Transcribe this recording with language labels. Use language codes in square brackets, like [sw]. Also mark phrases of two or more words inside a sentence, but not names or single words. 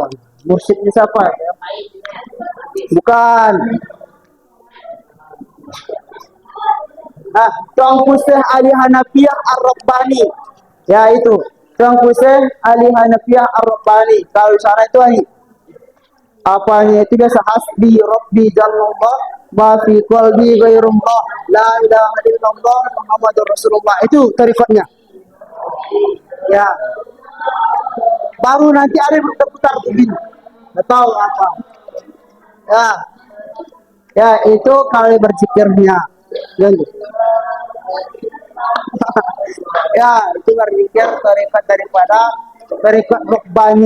[id] Mursyidnya siapa? Bukan. Tuanku Syekh Ali Hanafiyah Ar-Rabbani. Ya itu. Tuanku Syekh Ali Hanafiyah Ar-Rabbani. Kalau sana itu apanya itu biasa [ar] حسبي ربي جل الله ما في قلبي غير الله لا إله إلا الله محمد رسول الله. [id] Itu tarikatnya. Ya. Baru nanti ada yang berputar begini. Enggak tahu apa. Ya. Ya, itu kali berzikirnya. Ya, itu berzikir tarikat daripada tarikat Rabbani.